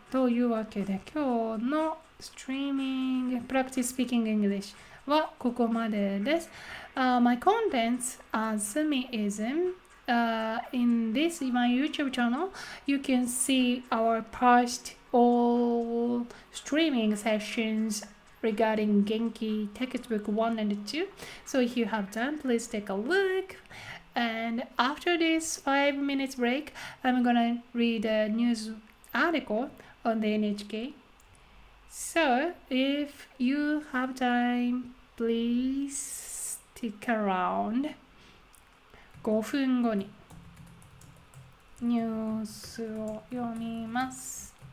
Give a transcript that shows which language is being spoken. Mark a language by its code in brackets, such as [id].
[ja] というわけで今日のストリーミング Practice Speaking English はここまでです。 [en] My contents are Sumiism. In this, my YouTube channel, you can see our past all streaming sessions regarding Genki textbook 1 and 2. So if you have time, please take a look. And after this 5 minutes break, I'm gonna read a news article on the NHK. So if you have time, please stick around. [ja] 5分後にニュースを読みます。